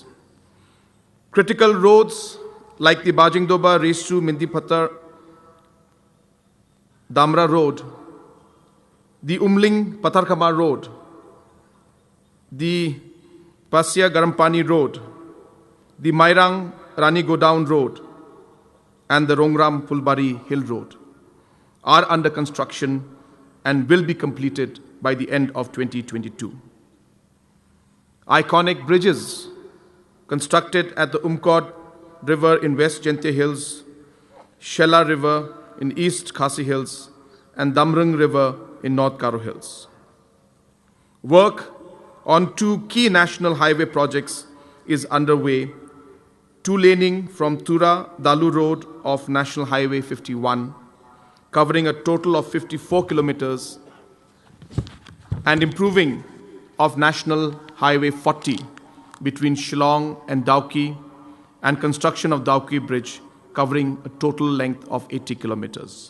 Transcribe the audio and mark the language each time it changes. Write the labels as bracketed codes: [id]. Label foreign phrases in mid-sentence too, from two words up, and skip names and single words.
[en] Critical roads like the Bajingdoba Resu Mindipattar Damra Road, the Umling Patarkama Road, the Pasya Garampani Road, the Mairang Rani Godown Road, and the Rongram Pulbari Hill Road are under construction and will be completed by the end of 2022. Iconic bridges constructed at the Umkod River in West Jentia Hills, Shela River in East Khasi Hills, and Damrung River in North Karo Hills. Work on 2 key national highway projects is underway: 2-laning from Tura Dalu Road of National Highway 51, covering a total of 54 kilometers, and improving of National Highway 40 between Shillong and Dauki, and construction of Dauki Bridge covering a total length of 80 kilometers.